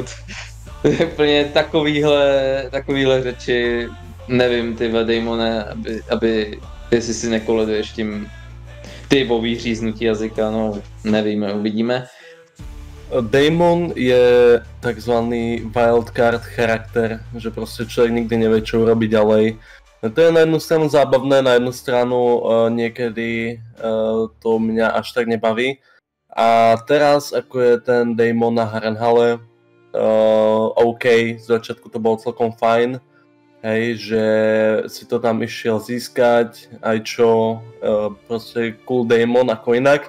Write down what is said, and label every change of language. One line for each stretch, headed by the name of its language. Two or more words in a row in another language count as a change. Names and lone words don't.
Czech: Úplně takovýhle řeči, nevím, ty Daemone, aby jestli si nekoleduješ tím o vyříznutí jazyka, no nevíme, uvidíme.
Slovak: Daemon je takzvaný wildcard charakter, že proste človek nikdy nevie, čo urobí ďalej. To je na jednu stranu zábavné, na jednu stranu niekedy to mňa až tak nebaví. A teraz, ako je ten Daemon na Harrenhale, OK, z začiatku to bolo celkom fajn, hej, že si to tam išiel získať, aj čo, proste cool Daemon ako inak.